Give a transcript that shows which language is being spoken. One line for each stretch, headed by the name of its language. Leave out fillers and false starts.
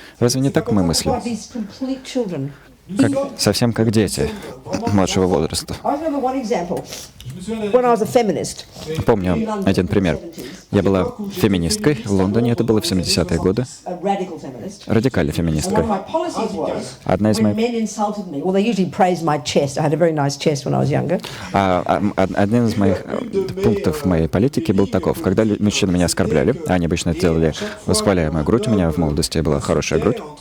Russian: Разве не так мы мыслим?
English: Like these complete children.
Russian: Совсем как дети младшего возраста.
English: I remember one example. When I was a feminist,
Russian: Помню один пример. Я была феминисткой в Лондоне, это было в 70-е годы.
English: a radical feminist,
Russian: Радикальной
English: one of
Russian: феминисткой.
English: my policies was
Russian: Одна из
English: when
Russian: моих...
English: men insulted me, well, they usually praised my chest. I had a very nice chest when I was younger.
Russian: Один из моих пунктов моей политики был таков. Когда мужчины меня оскорбляли, а они обычно это делали, восхваляя мою грудь, у меня в молодости была хорошая грудь,